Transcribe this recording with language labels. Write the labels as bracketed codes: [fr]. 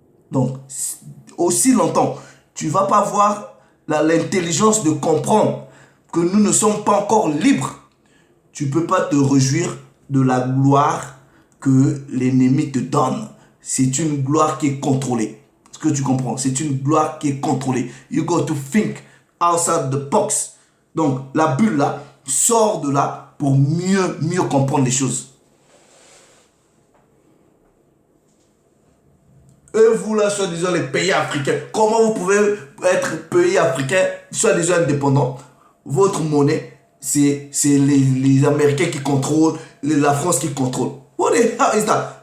[fr] Donc, aussi longtemps, tu ne vas pas avoir l'intelligence de comprendre que nous ne sommes pas encore libres. Tu ne peux pas te réjouir de la gloire que l'ennemi te donne. C'est une gloire qui est contrôlée. Est-ce que tu comprends? C'est une gloire qui est contrôlée. [en] You got to think outside the box. [fr] Donc, la bulle là, sort de là pour mieux comprendre les choses. Et vous là, soi-disant les pays africains, comment vous pouvez être pays africain, soi-disant indépendant? Votre monnaie, c'est les Américains qui contrôlent, la France qui contrôle. [en] What What the hell is that?